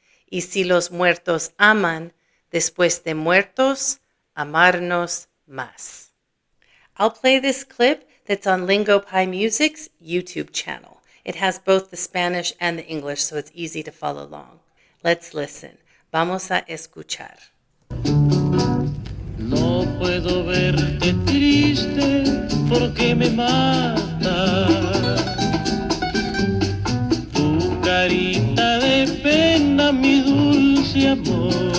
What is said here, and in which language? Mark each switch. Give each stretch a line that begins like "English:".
Spanish: Y si los muertos aman, después de muertos, amarnos más.
English: I'll play this clip that's on Lingo Pi Music's YouTube channel. It has both the Spanish and the English, so it's easy to follow along. Let's listen.
Spanish: Vamos a escuchar. No puedo verte triste porque me mata tu carita de pena, mi dulce amor.